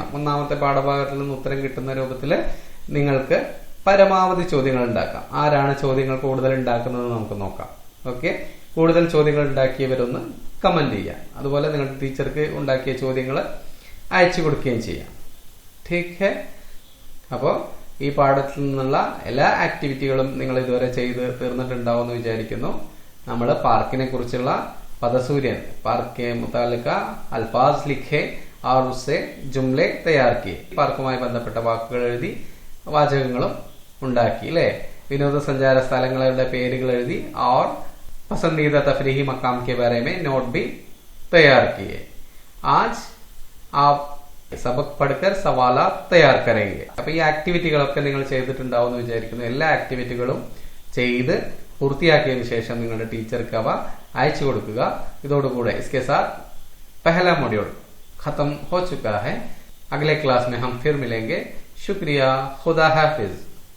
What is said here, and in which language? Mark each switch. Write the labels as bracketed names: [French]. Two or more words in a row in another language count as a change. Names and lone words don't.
[Malayalam] ഒന്നാമത്തെ പാഠഭാഗത്തിൽ നിന്ന് ഉത്തരം കിട്ടുന്ന രൂപത്തിൽ നിങ്ങൾക്ക് പരമാവധി ചോദ്യങ്ങൾ ഉണ്ടാക്കാം. ആരാണ് ചോദ്യങ്ങൾ കൂടുതൽ ഉണ്ടാക്കുന്നത് നമുക്ക് നോക്കാം. ഓക്കെ, കൂടുതൽ ചോദ്യങ്ങൾ ഉണ്ടാക്കിയവരൊന്ന് കമന്റ് ചെയ്യാം. അതുപോലെ നിങ്ങളുടെ ടീച്ചർക്ക് ഉണ്ടാക്കിയ ചോദ്യങ്ങൾ അയച്ചു കൊടുക്കുകയും ചെയ്യാം. [Urdu] ٹھیک ہے. [Malayalam] അപ്പോൾ ഈ പാഠത്തിൽ നിന്നുള്ള എല്ലാ ആക്ടിവിറ്റികളും നിങ്ങൾ ഇതുവരെ ചെയ്ത് തീർന്നിട്ടുണ്ടാവും എന്ന് വിചാരിക്കുന്നു. നമ്മൾ പാർക്കിനെ കുറിച്ചുള്ള പദസൂര്യൻ, [Urdu] پارک متعلقہ الفاظ لکھے اور اس سے جملے تیار کیے. [Malayalam] പാർക്കുമായി ബന്ധപ്പെട്ട വാക്കുകൾ എഴുതി വാചകങ്ങളും ഉണ്ടാക്കി അല്ലെ? വിനോദസഞ്ചാര സ്ഥലങ്ങളുടെ പേരുകൾ എഴുതി [Urdu] اور پسندیدہ تفریحی مقام کے بارے میں نوٹ بھی تیار کیے. آج آپ سبق پڑھ کر سوال تیار کریں گے. [Malayalam] അപ്പൊ ഈ ആക്ടിവിറ്റികളൊക്കെ നിങ്ങൾ ചെയ്തിട്ടുണ്ടാവും എന്ന് വിചാരിക്കുന്നു. എല്ലാ ആക്ടിവിറ്റികളും ചെയ്ത് പൂർത്തിയാക്കിയതിനു ശേഷം നിങ്ങളുടെ ടീച്ചർക്ക് അവ അയച്ചു കൊടുക്കുക. [Urdu] ഇതോടുകൂടെ اس کے ساتھ پہلا ماڈیول ختم ہو چکا ہے. اگلے کلاس میں ہم پھر ملیں گے. شکریہ۔ خدا حافظ.